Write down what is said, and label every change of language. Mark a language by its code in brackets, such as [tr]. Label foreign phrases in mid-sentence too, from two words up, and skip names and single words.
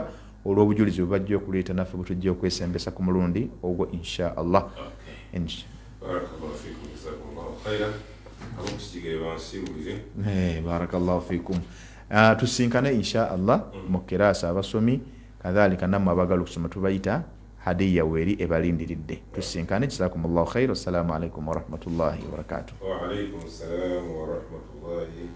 [lg] Olw'obujulizi bwe bajja okuleeta naffe bwe tujja okwesembesa ku mulundi ogwo [ar] إن شاء الله. بارك الله فيكم. [lg] Tusinkane [ar] إن شاء الله [lg] mu kiraasa abasomi kadhalika nammwe abagala okusoma tubayita hadiya weeri ebalindiridde. Tusinkane. [ar] جزاكم الله خير. والسلام عليكم ورحمة الله وبركاته. وعليكم السلام ورحمة الله